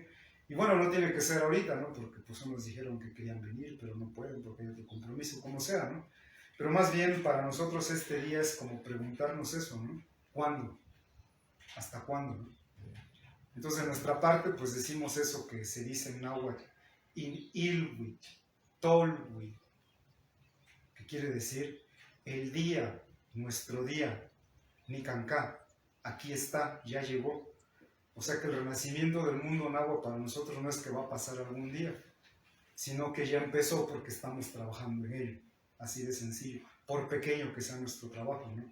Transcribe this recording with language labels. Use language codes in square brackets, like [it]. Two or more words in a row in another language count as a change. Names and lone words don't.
[es] Y bueno, no tiene que ser ahorita, ¿no? Porque pues unos dijeron que querían venir, pero no pueden porque hay otro compromiso, como sea, ¿no? Pero más bien para nosotros este día es como preguntarnos eso, ¿no? ¿Cuándo? ¿Hasta cuándo? ¿No? Entonces, de nuestra parte, pues decimos eso que se dice en náhuatl, [nah] in ilwit, tolwit, [es] que quiere decir el día, nuestro día, Nicancá, aquí está, ya llegó. O sea que el renacimiento del mundo náhuatl para nosotros no es que va a pasar algún día, sino que ya empezó porque estamos trabajando en ello, así de sencillo, por pequeño que sea nuestro trabajo, ¿no?